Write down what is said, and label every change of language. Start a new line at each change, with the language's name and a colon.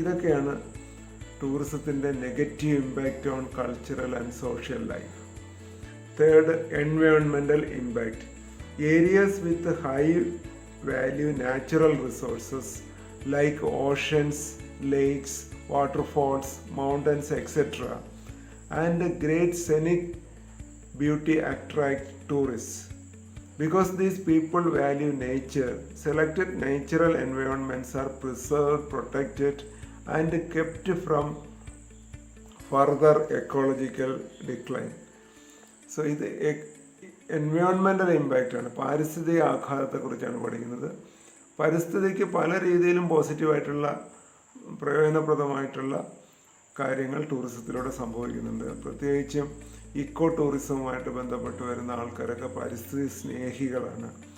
Malayalam: ഇതൊക്കെയാണ് ടൂറിസത്തിൻ്റെ negative
English: Impact on cultural and social life. Third, എൻവയോൺമെൻ്റൽ impact. Areas with high value natural resources like oceans, lakes, waterfalls, mountains, etc. and great scenic beauty attract tourists. Because these people value nature, selected natural environments are preserved, protected and kept from further ecological decline.
Malayalam: So ഇത് എൻവയോൺമെൻ്റൽ impact ആണ്, പാരിസ്ഥിതിക ആഘാതത്തെക്കുറിച്ചാണ് പഠിക്കുന്നത്. പരിസ്ഥിതിക്ക് പല രീതിയിലും പോസിറ്റീവായിട്ടുള്ള പ്രയോജനപ്രദമായിട്ടുള്ള കാര്യങ്ങൾ ടൂറിസത്തിലൂടെ സംഭവിക്കുന്നുണ്ട്. പ്രത്യേകിച്ചും ഇക്കോ ടൂറിസവുമായിട്ട് ബന്ധപ്പെട്ട് വരുന്ന ആൾക്കാരൊക്കെ പരിസ്ഥിതി സ്നേഹികളാണ്.